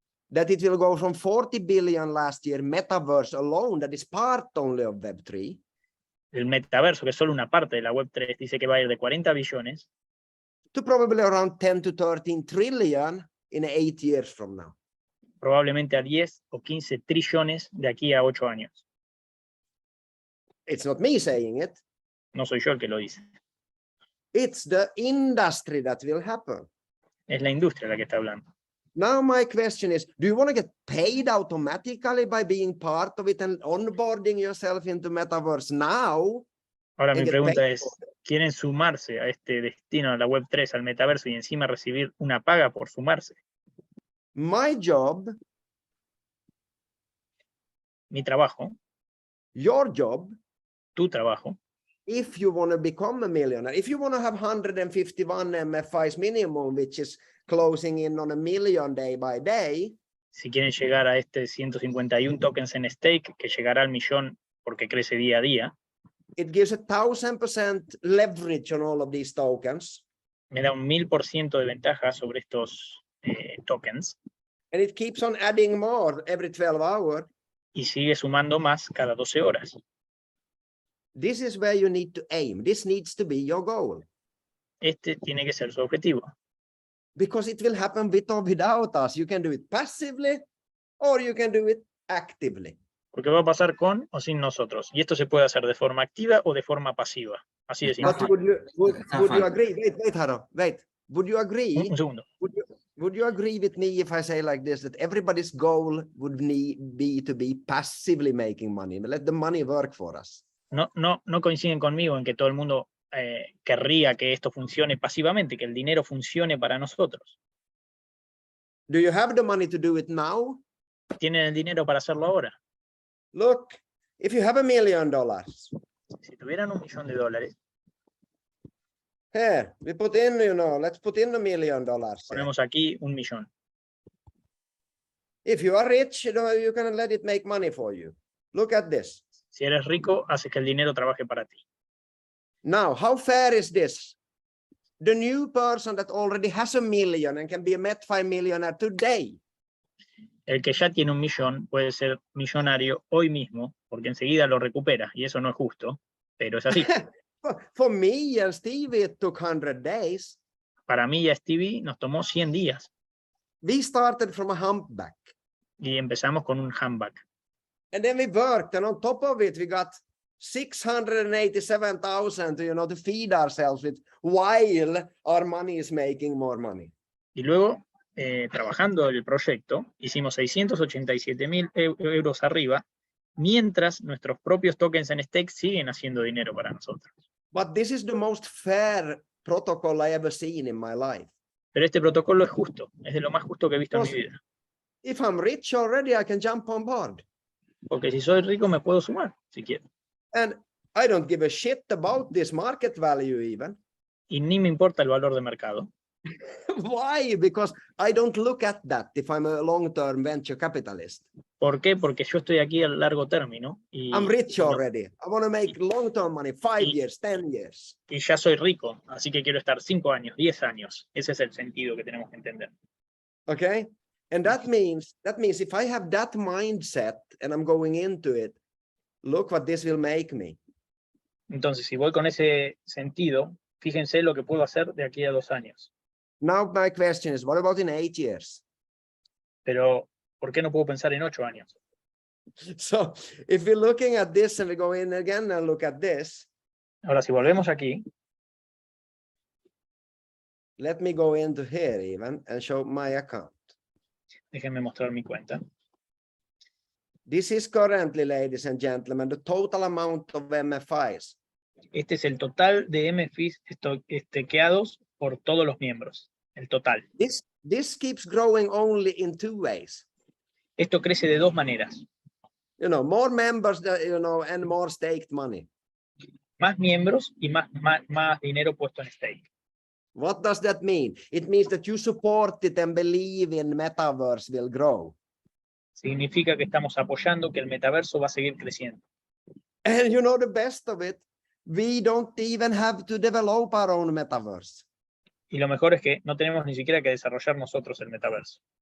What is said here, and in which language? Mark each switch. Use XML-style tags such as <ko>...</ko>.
<en>that it will go from 40 billion last year metaverse alone, that is part only of Web3,</en> <es>el metaverso, que es solo una parte de la Web3, dice que va a ir de 40 billones</es> <en>to probably around 10 to 13 trillion in 8 years from now.</en> <es>probablemente a 10 o 15 trillones de aquí a 8 años.</es> <en>It's not me saying it.</en> <es>No soy yo el que lo dice.</es> <en>It's the industry that will happen.</en> <es>Es la industria la que está hablando.</es> <en>Now my question is, do you want to get paid automatically by being part of it and onboarding yourself into metaverse now?</en> <es>Ahora</es> <en>and</en> <es>mi</es> <en>get</en> <es>pregunta</es> <en>paid</en> <es>es,</es> <en>for it?</en> <es>¿quieren sumarse a este destino de la Web3, al metaverso y encima recibir una paga por sumarse?</es> <en>My job,</en> <es>Mi trabajo,</es> <en>your job,</en> <es>tu trabajo,</es> <en>if you want to become a millionaire, if you want to have 151 MFIs minimum, which is closing in on 1 million day by day,</en> <es>si quieren llegar a este 151 tokens en stake, que llegará al millón porque crece día a día,</es> <en>it gives 1,000% leverage on all of these tokens.</en> <es>me da un 1000% de ventaja sobre estos tokens</es> <en>And it keeps on adding more every 12 hours.</en> <es>y sigue sumando más cada 12 horas.</es> <en>This is where you need to aim. This needs to be your goal.</en> <es>Este tiene que ser su objetivo.</es> <en>Because it will happen with or without us. You can do it passively or you can do it actively.</en> <es>Porque va a pasar con o sin nosotros. Y esto se puede hacer de forma activa o de forma pasiva. Así de simple.</es> <en>But would you agree? Wait, Haro, wait. Would you agree?</en> <es>Un segundo.</es> <en>Would you agree with me if I say like this, that everybody's goal would be to be passively making money? Let the money work for us.</en> <es>No coinciden conmigo en que todo el mundo querría que esto funcione pasivamente, que el dinero funcione para nosotros.</es> <en>Do you have the money to do it now?</en> <es>¿Tienen el dinero para hacerlo ahora?</es> <en>Look, if you have $1 million,</en> <es>Si tuvieran $1 millón,</es> <en>here, we put in, let's put in $1 million.</en> <es>ponemos aquí 1 millón.</es> <en>If you are rich, you can let it make money for you. Look at this.</en> <es>Si eres rico, haces que el dinero trabaje para ti.</es> <en>Now, how fair is this? The new person that already has $1 million and can be a METFI millionaire today.</en> <es>El que ya tiene 1 millón puede ser millonario hoy mismo, porque enseguida lo recupera, y eso no es justo, pero es así.</es> <en>For me and Stevie, it took 100 days.</en> <es>Para mí y a Stevie nos tomó 100 días.</es> <en>We started from a humpback.</en> <es>Y empezamos con un handback.</es> <en>And then we worked, and on top of it, we got 687,000 to feed ourselves with while our money is making more money.</en> <es>Y luego, trabajando el proyecto, hicimos 687.000 euros arriba, mientras nuestros propios tokens en stake siguen haciendo dinero para nosotros.</es> <en>But this is the most fair protocol I ever seen in my life.</en> <es>Pero este protocolo es justo, es de lo más justo que he visto en mi vida.</es> <en>If I'm rich already, I can jump on board.</en> <es>Porque si soy rico me puedo sumar, si quiero.</es> <en>And I don't give a shit about this market value even.</en> <es>Y ni me importa el valor de mercado.</es> <en>Why? Because I don't look at that if I'm a long-term venture capitalist.</en> <es>¿Por qué? Porque yo estoy aquí a largo término. Y,</es> <en>I'm rich already. I want to make long-term money, 5 years, 10 years.</en> <es>Y ya soy rico, así que quiero estar 5 años, 10 años. Ese es el sentido que tenemos que entender.</es> <en>Okay? And that means if I have that mindset and I'm going into it, look what this will make me.</en> <es>Entonces, si voy con ese sentido, fíjense lo que puedo hacer de aquí a 2 años.</es> <en>Now my question is, what about in 8 years?</en> <es>Pero, ¿por qué no puedo pensar en 8 años?</es> <en>So if we're looking at this and we go in again and look at this,</en> <es>Ahora, si volvemos aquí,</es> <en>let me go into here even and show my account.</en> <es>déjenme mostrar mi cuenta.</es> <en>This is currently, ladies and gentlemen, the total amount of MFIs.</en> <es>Este es el total de METFIs estakeados por todos los miembros. El total.</es> <en>This keeps growing only in two ways.</en> <es>Esto crece de dos maneras.</es> <en>You know, more members, you know, and more staked money.</en> <es>Más miembros y más dinero puesto en stake.</es> <en>What does that mean? It means that you support it and believe in metaverse will grow.</en> <es>Significa que estamos apoyando que el metaverso va a seguir creciendo.</es> <en>And you know the best of it, we don't even have to develop our own metaverse.</en> <es>Y lo mejor es que no tenemos ni siquiera que desarrollar nosotros el metaverso.</es>